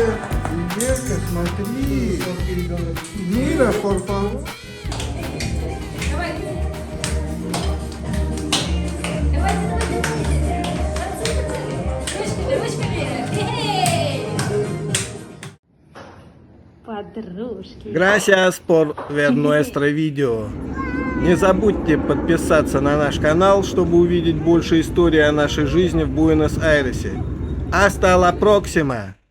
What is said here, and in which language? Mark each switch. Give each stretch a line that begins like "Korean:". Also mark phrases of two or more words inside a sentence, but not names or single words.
Russian: Верка, смотри! Мира,
Spanish: por favor.
Russian: Подружки.
Spanish: Gracias por ver nuestro видео.
Russian: Не забудьте подписаться на наш канал, чтобы увидеть больше историй о нашей жизни в Буэнос-Айресе.
Spanish: Hasta la próxima!